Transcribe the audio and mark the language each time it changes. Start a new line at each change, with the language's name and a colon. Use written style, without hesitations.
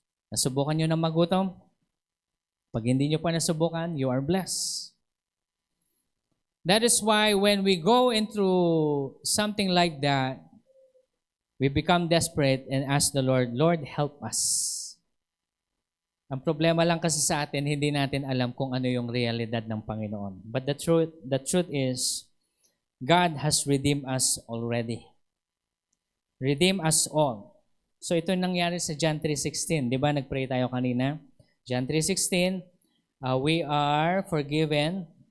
Filipino: Nasubukan nyo na magutom? Pag hindi nyo pa nasubukan,
English: you are blessed. That is why when we go into something like that, we become desperate and ask the Lord, Lord, help us.
Filipino: Ang problema lang kasi sa atin, hindi natin alam kung ano yung realidad ng Panginoon.
English: But the truth is, God has redeemed us already. Redeem us all. So
Filipino: ito nangyari sa
English: John 3:16.
Filipino: Di ba nagpray tayo kanina? John 3:16,
English: we are forgiven.